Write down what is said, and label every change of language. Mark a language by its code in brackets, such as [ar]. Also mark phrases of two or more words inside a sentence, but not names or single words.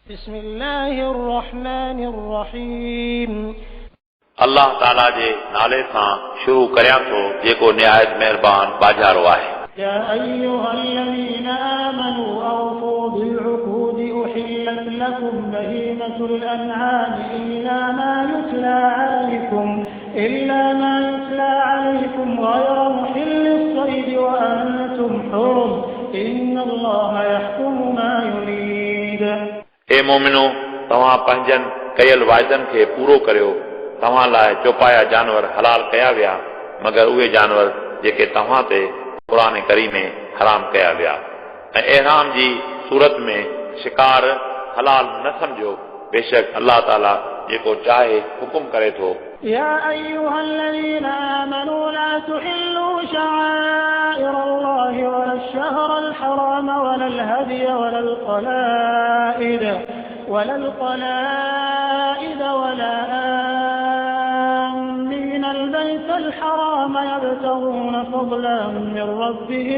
[ar] بسم الله الرحمن الرحيم [sd] अल्लाह ताला जे नाले सां शुरू करियां थो जेको निहायत मेहरबान बाजारो आहे। [ar] يا أيها الذين آمنوا أوفوا بالعقود أحلت لكم بهيمة الأنعام إلا ما يتلى عليكم غير محل الصيد وأنتم حرم إن الله يحكم ما يريد। [sd] ए मोमिनो तव्हां पंहिंजनि कयल वाइदनि खे पूरो करियो। तव्हां लाइ चौपाया जानवर हलाल कया विया मगर उहे जानवर जेके तव्हां ते क़ुरान करीम में हराम कया विया। ऐं इहराम जी सूरत में शिकार हलाल न समझो। बेशक अल्लाह ताला जेको चाहे हुकुम करे थो। [ar] يا أيها الذين آمنوا لا تحلوا شعائر الله ولا الشهر الحرام ولا الهدي ولا القلائد ولا آمين البيت الحرام يبتغون فضلا من ربهم